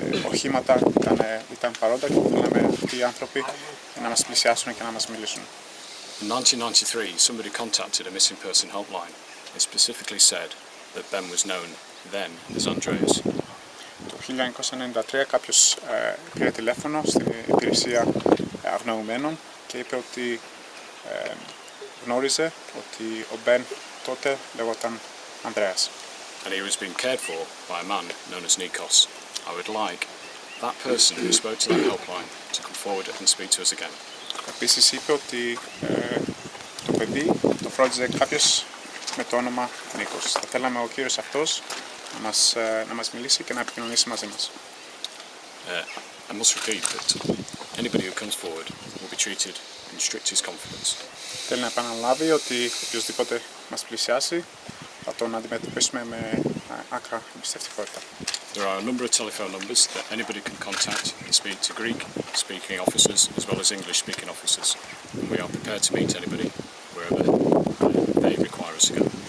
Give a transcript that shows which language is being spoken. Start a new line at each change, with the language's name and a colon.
Greek: Οχήματα ήταν παρόντα και θέλαμε αυτοί οι άνθρωποι να μας πλησιάσουν και να μας μιλήσουν.
English: In 1993, somebody contacted a missing person helpline. It specifically said that Ben was known then as Andreas.
Greek: Το 1993 κάποιος πήρε τηλέφωνο στην υπηρεσία αγνοωμένων και είπε ότι γνώριζε ότι ο Ben τότε λεγόταν Ανδρέας.
English: And he was being cared for by a man known as Nikos. I would like that person who spoke to that helpline to come forward and speak to us again.
Greek: Επίσης είπε ότι το παιδί το φρόντιζε κάποιος με το όνομα Νίκος. Θα θέλαμε ο κύριος αυτός να μας μιλήσει και να επικοινωνήσει μαζί μας.
English: I must repeat that anybody who comes forward will be treated in strictest confidence.
Greek: Θέλει να επαναλάβει ότι οποιοσδήποτε μας πλησιάσει θα τον αντιμετωπίσουμε με άκρα εμπιστευτικότητα.
English: There are a number of telephone numbers that anybody can contact and speak to Greek-speaking officers as well as English-speaking officers. And we are prepared to meet anybody wherever they require us to go.